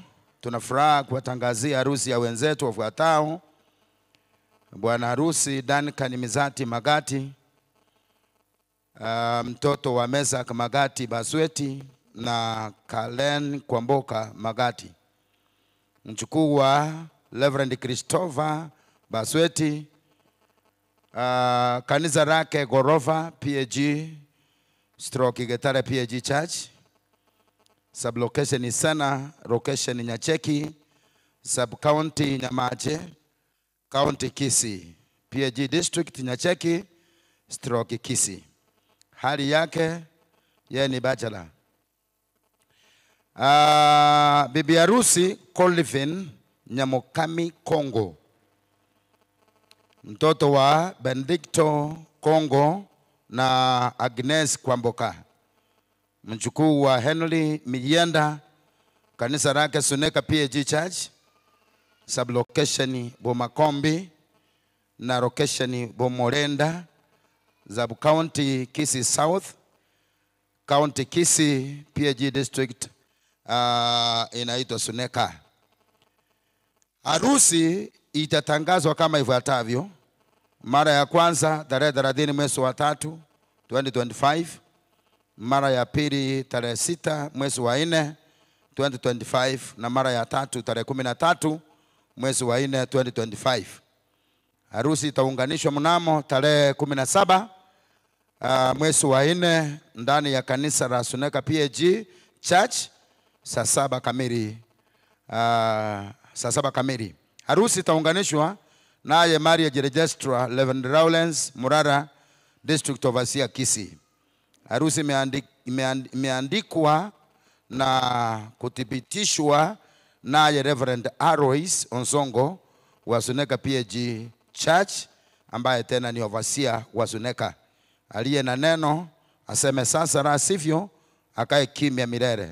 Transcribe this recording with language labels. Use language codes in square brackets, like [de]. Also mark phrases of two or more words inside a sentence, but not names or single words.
[sw] Tunafuraha kuwatangazia harusi ya wenzetu wafuatao: Bwana harusi Duncan Mizati Magati, mtoto wa Mesach Magati Basweti na Kalen Kwamboka Magati. Mchukuu wa Reverend Christopher Basweti, kanisa lake Gorofa PAG stroke Getare PAG Church. Sublocation Sana, location Nyacheki, sub-county Nyamache, county Kisii. PAG district Nyacheki, stroke Kisii. Hali yake yeye ni bachelor. Bibi harusi Colvin Nyamokami Kongo, mtoto wa Benedicto Kongo na Agnes Kwamboka, mjukuu wa Henry Mienda, kanisa lake Suneka PAG Church, sublocation Bomakombi na location Bomorenda, Zabu County Kisii South, County Kisii PAG District, inaitwa Suneka. Harusi itatangazwa kama ifuatavyo. Mara ya kwanza tarehe 30 mwezi wa 3 2025. Mara ya pili tarehe 6 mwezi wa 4 2025, na mara ya tatu tarehe 13 mwezi wa 4 2025. Harusi itaunganishwa mnamo tarehe 17 mwezi wa 4 ndani ya kanisa la Suneka PAG Church saa 7 kamili. Saa 7 kamili. Harusi itaunganishwa naye [en] marriage registrar [sw] Reverend Rowlands Murara, [en] District Overseer [sw] Kisii. Harusi imeandikwa na kuthibitishwa naye Reverend Alois Onsongo wa Suneka PAG Church, ambaye tena ni overseer wa Suneka. Aliye na neno aseme sasa, la sivyo akae kimya milele.